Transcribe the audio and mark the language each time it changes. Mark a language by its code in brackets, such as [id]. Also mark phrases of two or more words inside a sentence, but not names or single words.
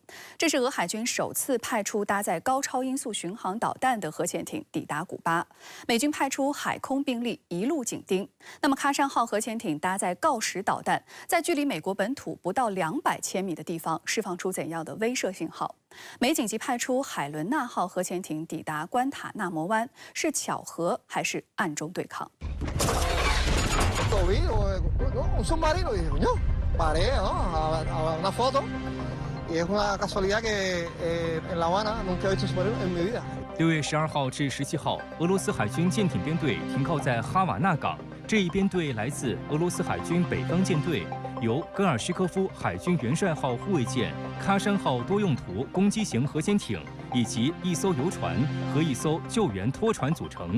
[zh] 这是俄海军首次派出搭载高超音速巡航导弹的核潜艇抵达古巴，美军派出海空兵力一路紧盯。那么，喀山号核潜艇搭载锆石导弹，在距离美国本土不到200千米的地方释放出怎样的威慑信号？美紧急派出海伦娜号核潜艇抵达关塔纳摩湾，是巧合还是暗中对抗？ [es] Un submarino y dije, coño, paré, ¿no? A una foto y es una casualidad que en La Habana nunca he visto un submarino en mi vida. [zh] 6 月12号至17号，俄罗斯海军舰艇编队停靠在哈瓦那港。这一编队来自俄罗斯海军北方舰队，由戈尔什科夫海军元帅号护卫舰、喀山号多用途攻击型核潜艇以及1艘游船和1艘救援拖船组成。